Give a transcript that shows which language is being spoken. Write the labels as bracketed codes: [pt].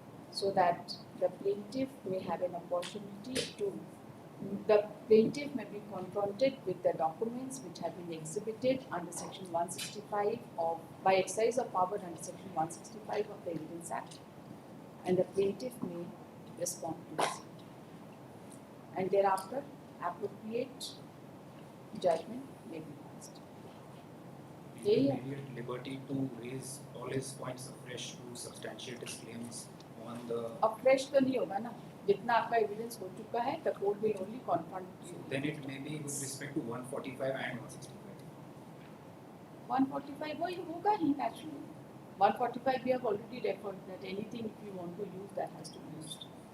[en] so that the plaintiff may have an opportunity to the plaintiff may be confronted with the documents which have been exhibited under section 165 of by exercise of power under section 165 of the Evidence Act, and the plaintiff may respond to this. And thereafter, appropriate judgment may be passed. he will be at liberty to raise all his points afresh to substantiate his claims on the. [hi] अब fresh तो नहीं होगा ना, जितना आपका evidence हो चुका है, [en] the court will only confront you. Then it may be with respect to 145 and 165. [hi] 145 वो होगा ही naturally. [en] 145 we have already referred that anything if you want to use that has to be used.